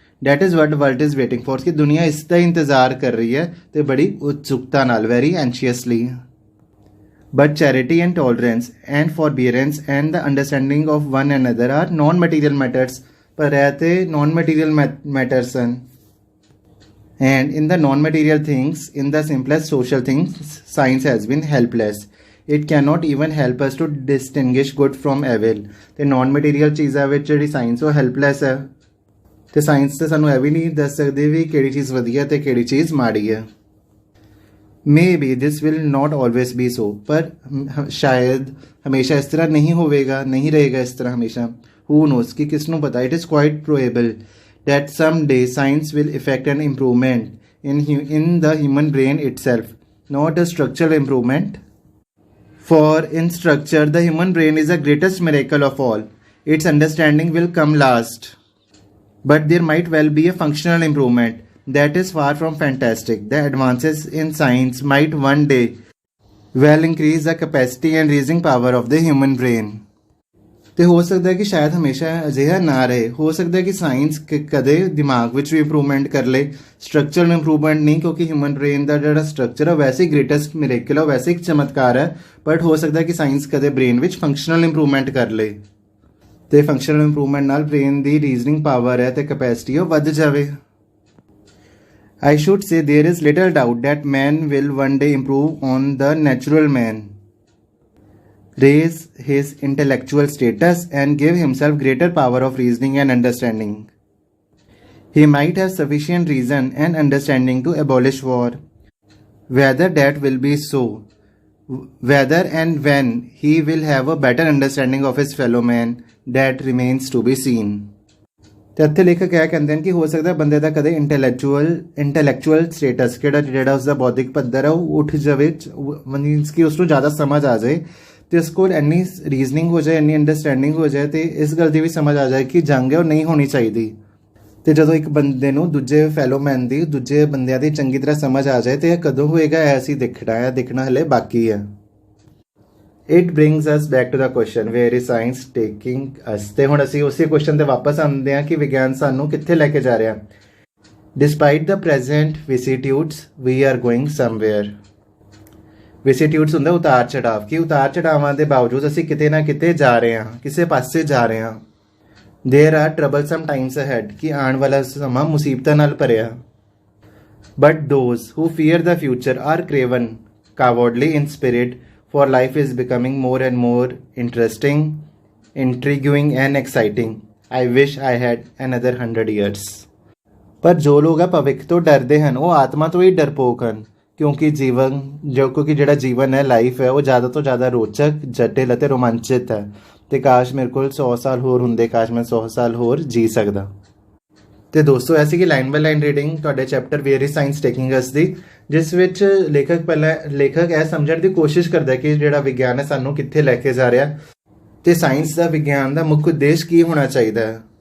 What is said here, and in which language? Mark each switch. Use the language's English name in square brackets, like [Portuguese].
[English] that is what world is waiting for [Punjabi] ਕਿ ਦੁਨੀਆ ਇਸ ਦਾ ਇੰਤਜ਼ਾਰ ਕਰ ਰਹੀ ਹੈ ਤੇ ਬੜੀ ਉਤਸੁਕਤਾ ਨਾਲ, [English] Very anxiously. But charity and tolerance and forbearance and the understanding of one another are non material matters, [Punjabi] ਪਰ ਇਹ ਤੇ ਨॉन ਮਟੀਰੀਅਲ ਮੈਟਰਸ ਹਨ। [English] And in the non-material things, in the simplest social things, science has been helpless. It cannot even help us to distinguish good from evil. [Punjabi] ਤੇ non-material ਚੀਜ਼ਾਂ ਵਿੱਚ ਜਿਹੜੀ science ਉਹ helpless ਹੈ ਤੇ ਸਾਇੰਸ ਤੇ ਸਾਨੂੰ ਇਹ ਵੀ ਨਹੀਂ ਦੱਸ ਸਕਦੀ ਵੀ ਕਿਹੜੀ ਚੀਜ਼ ਵਧੀਆ ਤੇ ਕਿਹੜੀ ਚੀਜ਼ ਮਾੜੀ ਹੈ। [English] Maybe this will not always be so, [Punjabi] ਪਰ ਸ਼ਾਇਦ ਹਮੇਸ਼ਾ ਇਸ ਤਰ੍ਹਾਂ ਨਹੀਂ ਹੋਵੇਗਾ, ਨਹੀਂ ਰਹੇਗਾ ਇਸ ਤਰ੍ਹਾਂ ਹਮੇਸ਼ਾ। [English] Who knows [Punjabi] ਕਿ ਕਿਸ ਨੂੰ ਪਤਾ। [English] It is quite probable that someday science will effect an improvement in the human brain itself, not a structural improvement. For in structure, the human brain is the greatest miracle of all. Its understanding will come last. But there might well be a functional improvement that is far from fantastic. The advances in science might one day well increase the capacity and reasoning power of the human brain. [Punjabi] ਤੇ ਹੋ ਸਕਦਾ ਹੈ ਕਿ ਸ਼ਾਇਦ ਹਮੇਸ਼ਾ ਅਜਿਹਾ ਨਾ ਰਹੇ। ਹੋ ਸਕਦਾ ਹੈ ਕਿ ਸਾਇੰਸ ਕਦੇ ਦਿਮਾਗ ਵਿੱਚ ਵੀ ਇੰਪਰੂਵਮੈਂਟ ਕਰ ਲੇ, ਸਟਰਕਚਰਲ ਇੰਪਰੂਵਮੈਂਟ ਨਹੀਂ, ਕਿਉਂਕਿ ਹਿਊਮਨ ਬ੍ਰੇਨ ਦਾ ਜਿਹੜਾ ਸਟਰਕਚਰ ਹੈ ਵੈਸੇ ਹੀ ਗ੍ਰੇਟੈਸਟ ਮਿਰੇਕਲ ਹੈ, ਵੈਸੇ ਇੱਕ ਚਮਤਕਾਰ ਹੈ। ਬਟ ਹੋ ਸਕਦਾ ਹੈ ਕਿ ਸਾਇੰਸ ਕਦੇ ਬ੍ਰੇਨ ਵਿੱਚ ਫੰਕਸ਼ਨਲ ਇੰਪਰੂਵਮੈਂਟ ਕਰ ਲੇ ਤੇ ਫੰਕਸ਼ਨਲ ਇੰਪਰੂਵਮੈਂਟ ਨਾਲ ਬ੍ਰੇਨ ਦੀ ਰੀਜ਼ਨਿੰਗ ਪਾਵਰ ਹੈ ਤੇ ਕੈਪੈਸਿਟੀ ਉਹ ਵੱਧ ਜਾਵੇ। [English] I should say there is little doubt that man will one day improve on the natural man, raise his intellectual status and give himself greater power of reasoning and understanding. He might have sufficient reason and understanding to abolish war. Whether that will be so, whether and when he will have a better understanding of his fellow man, that remains to be seen. [Punjabi] ਤੇ ਇੱਥੇ ਲੇਖਕ ਇਹ ਕਹਿੰਦੇ ਹਨ ਕਿ ਹੋ ਸਕਦਾ ਬੰਦੇ ਦਾ ਕਦੇ ਇੰਟੈਲੈਕਚੁਅਲ ਸਟੇਟਸ ਜਿਹੜਾ ਉਸਦਾ ਬੌਧਿਕ ਪੱਧਰ ਹੈ ਉਹ ਉੱਠ ਜਾਵੇ, ਮੀਨਸ ਕਿ ਉਸ ਨੂੰ ਜ਼ਿਆਦਾ ਸਮਝ ਆ ਜਾਏ ਤੇ ਉਸ ਕੋਲ ਇੰਨੀ ਰੀਜ਼ਨਿੰਗ ਹੋ ਜਾਏ, ਇੰਨੀ ਅੰਡਰਸਟੈਂਡਿੰਗ ਹੋ ਜਾਏ ਤੇ ਇਸ ਗੱਲ ਦੀ ਵੀ ਸਮਝ ਆ ਜਾਏ ਕਿ ਜੰਗ ਹੈ ਉਹ ਨਹੀਂ ਹੋਣੀ ਚਾਹੀਦੀ। ਤੇ ਜਦੋਂ ਇੱਕ ਬੰਦੇ ਨੂੰ ਦੂਜੇ ਫੈਲੋ ਮੈਨ ਦੀ, ਦੂਜੇ ਬੰਦਿਆਂ ਦੀ ਚੰਗੀ ਤਰ੍ਹਾਂ ਸਮਝ ਆ ਜਾਏ ਤੇ ਇਹ ਕਦੋਂ ਹੋਏਗਾ, ਐਸੀ ਦੇਖਣਾ ਹਲੇ ਬਾਕੀ ਹੈ। [English] It brings us back to the question, where is science taking us? [Punjabi] ਤੇ ਹੁਣ ਅਸੀਂ ਉਸੇ ਕੁਐਸਚਨ ਤੇ ਵਾਪਸ ਆਉਂਦੇ ਹਾਂ ਕਿ ਵਿਗਿਆਨ ਸਾਨੂੰ ਕਿੱਥੇ ਲੈ ਕੇ ਜਾ ਰਿਹਾ। [English] Despite the present vicissitudes, we are going somewhere. [Punjabi] Vicissitudes ਹੁੰਦਾ ਉਤਾਰ ਚੜਾਵ, ਕਿ ਉਤਾਰ ਚੜਾਵਾਂ ਦੇ ਬਾਵਜੂਦ ਅਸੀਂ ਕਿਤੇ ਨਾ ਕਿਤੇ ਜਾ ਰਹੇ ਹਾਂ, ਕਿਸੇ ਪਾਸੇ ਜਾ ਰਹੇ ਹਾਂ। [English] There are troublesome times ahead, [Punjabi] ਕਿ ਆਉਣ ਵਾਲਾ ਸਮਾਂ ਮੁਸੀਬਤਾਂ ਨਾਲ ਭਰਿਆ। [English] But those who fear the future are craven, cowardly in spirit, for life is becoming more and more interesting, intriguing and exciting. I wish I had another 100 years. [Punjabi] ਪਰ ਜੋ ਲੋਕ ਆ ਭਵਿੱਖ ਤੋਂ ਡਰਦੇ ਹਨ ਉਹ ਆਤਮਾ ਤੋਂ ਹੀ ਡਰਪੋਕ ਹਨ, ਕਿਉਂਕਿ ਜਿਹੜਾ ਜੀਵਨ ਹੈ, ਲਾਈਫ ਹੈ, ਉਹ ਜ਼ਿਆਦਾ ਤੋਂ ਜ਼ਿਆਦਾ ਰੋਚਕ, ਜਟਿਲ ਅਤੇ ਰੋਮਾਂਚਿਤ ਹੈ। ਤੇ ਕਾਸ਼ ਮੇਰੇ ਕੋਲ 100 ਸਾਲ ਹੋਰ ਹੁੰਦੇ, ਕਾਸ਼ ਮੈਂ 100 ਸਾਲ ਹੋਰ ਜੀ ਸਕਦਾ। ਤੇ ਦੋਸਤੋ ਐਸੀ ਕਿ ਲਾਈਨ ਬਾਈ ਲਾਈਨ ਰੀਡਿੰਗ ਤੁਹਾਡੇ chapter where is science taking ਅਸ ਦੀ, ਜਿਸ ਵਿੱਚ ਲੇਖਕ ਇਹ ਸਮਝਣ ਦੀ ਕੋਸ਼ਿਸ਼ ਕਰਦਾ ਕਿ ਜਿਹੜਾ ਵਿਗਿਆਨ ਹੈ ਸਾਨੂੰ ਕਿੱਥੇ ਲੈ ਕੇ ਜਾ ਰਿਹਾ ਤੇ ਸਾਇੰਸ ਦਾ, ਵਿਗਿਆਨ ਦਾ ਮੁੱਖ ਉਦੇਸ਼ ਕੀ ਹੋਣਾ ਚਾਹੀਦਾ ਹੈ।